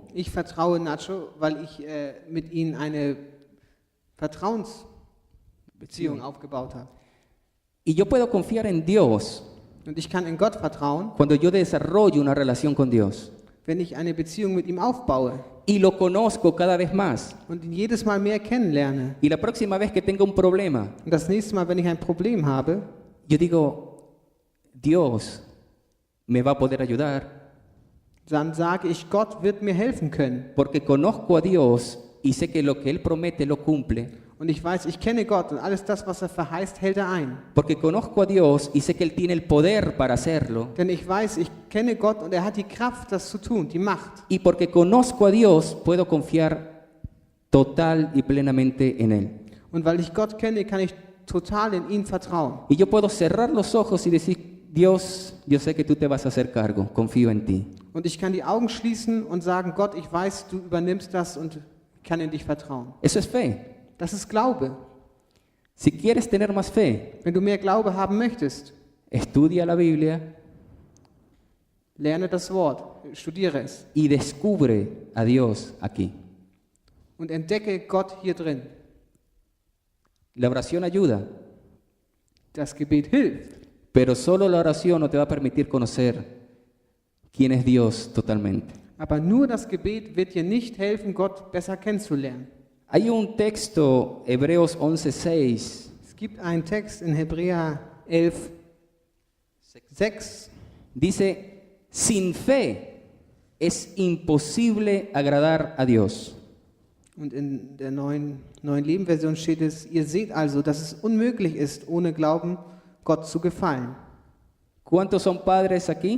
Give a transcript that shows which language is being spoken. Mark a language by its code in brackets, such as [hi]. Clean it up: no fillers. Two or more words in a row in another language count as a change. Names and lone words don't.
[de] Ich vertraue Nacho, weil ich mit ihm eine Vertrauensbeziehung aufgebaut habe. [es] Y yo puedo confiar en Dios [de] Und ich kann in Gott vertrauen, [es] cuando yo desarrollo una relación con Dios. [de] wenn ich eine Beziehung mit ihm aufbaue [es] Y lo conozco cada vez más. [de] und ihn jedes Mal mehr kennenlerne. [es] Y la próxima vez que tenga un problema, [de] Und das nächste Mal, wenn ich ein Problem habe, [es] yo digo, Dios me va a poder ayudar [de] dann sage ich, Gott wird mir helfen können. [es] porque conozco a Dios y sé que lo que Él promete lo cumple. [de] Und ich weiß, ich kenne Gott und alles das, was er verheißt, hält er ein. [es] Porque conozco a Dios y sé que Él tiene el poder para hacerlo. [de] Denn ich weiß, ich kenne Gott und er hat die Kraft, das zu tun, die Macht. [es] Y porque conozco a Dios, puedo confiar total y plenamente en Él. [de] Und weil ich Gott kenne, kann ich total in ihn vertrauen. [es] Y yo puedo cerrar los ojos y decir, Dios, yo sé que tú te vas a hacer cargo, confío en ti. [de] Und ich kann die Augen schließen und sagen, Gott, ich weiß, du übernimmst das und kann in dich vertrauen. [es] Eso es fe. [de] Das ist Glaube. [es] Si quieres tener más fe, [de] Wenn du mehr Glaube haben möchtest, [es] estudia la Biblia [de] lerne das Wort, studiere es [es] y descubre a Dios aquí. [de] und entdecke Gott hier drin. [es] La oración ayuda, [de] Das Gebet hilft, [es] pero solo la oración no te va a permitir conocer quién es Dios totalmente. [de] aber nur das Gebet wird dir nicht helfen, Gott besser kennenzulernen. [es] Hay un texto, Hebreos 11:6, [de] Es gibt einen Text in Hebräer 11,6. [es] dice, sin fe es imposible agradar a Dios. [de] Und in der neuen Leben-Version steht es, ihr seht also, dass es unmöglich ist, ohne Glauben Gott zu gefallen. [es] ¿Cuántos son padres aquí?